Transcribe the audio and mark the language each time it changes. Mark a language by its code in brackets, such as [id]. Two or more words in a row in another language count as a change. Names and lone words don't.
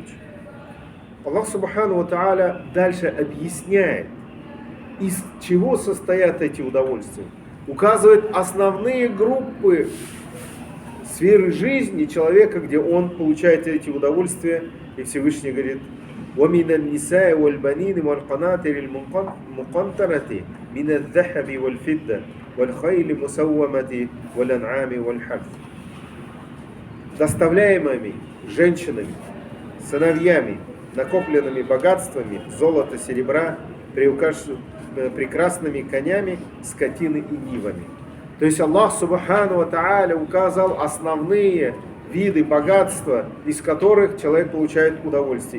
[ar] الله سبحانه وتعالى [ru] дальше объясняет, из чего состоят эти удовольствия. Указывает основные группы сферы жизни человека, где он получает эти удовольствия, и Всевышний говорит: [ar] وَمِنَ النِّسَاءِ وَالْبَنِينِ وَالْقَنَاطِرِ الْمُقَنطَرَةِ مِنَ الذَّهَبِ وَالْفِضَّةِ وَالْخَيْلِ الْمُسَوَّمَةِ وَالْأَنْعَامِ وَالْحَرْثِ. [ru] Доставляемыми женщинами, сыновьями, накопленными богатствами, золота, серебра, прекрасными конями, скотиной и нивами. То есть [ar] الله سبحانه وتعالى [ru] указал основные виды богатства, из которых человек получает удовольствие.